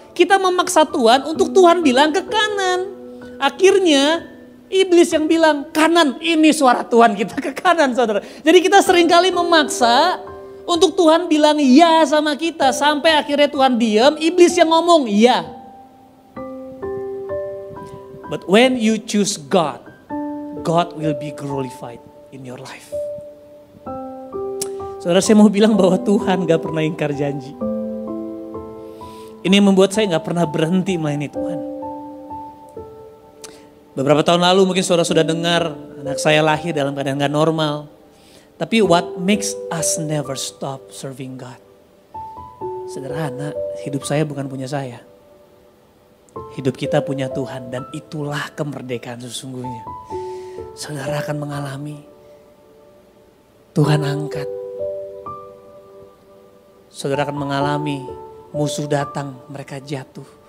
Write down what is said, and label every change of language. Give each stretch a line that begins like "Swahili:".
Indonesian: Kita memaksa Tuhan untuk Tuhan bilang ke kanan. Akhirnya iblis yang bilang kanan, ini suara Tuhan kita ke kanan saudara. Jadi kita seringkali memaksa untuk Tuhan bilang ya sama kita. Sampai akhirnya Tuhan diam, iblis yang ngomong ya.
English: But when you choose God, God will be glorified in your life.
Indonesian: Saudara, saya mau bilang bahwa Tuhan gak pernah ingkar janji. Ini membuat saya gak pernah berhenti melayani Tuhan. Beberapa tahun lalu mungkin saudara sudah dengar anak saya lahir dalam keadaan gak normal.
English: Tapi what makes us never stop serving God?
Indonesian: Sederhana, hidup saya bukan punya saya. Hidup kita punya Tuhan dan itulah kemerdekaan sesungguhnya. Saudara akan mengalami Tuhan angkat. Saudara akan mengalami musuh datang, mereka jatuh.